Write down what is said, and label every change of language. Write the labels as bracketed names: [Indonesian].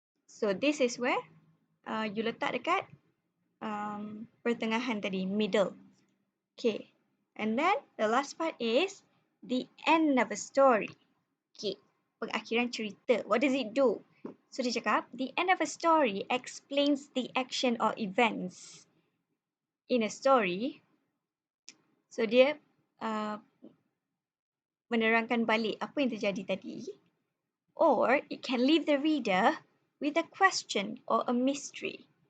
[English] So this is where you [Malay] letak dekat pertengahan tadi, [English] middle. Okay. And then the last part is the end of a story. Okay. [Malay] Pengakhiran cerita. [English] What does it do? So [Malay] dia cakap, [English] the end of a story explains the action or events in a story. [Malay] So dia menerangkan balik apa yang terjadi tadi. [English] Or it can leave the reader with a question or a mystery.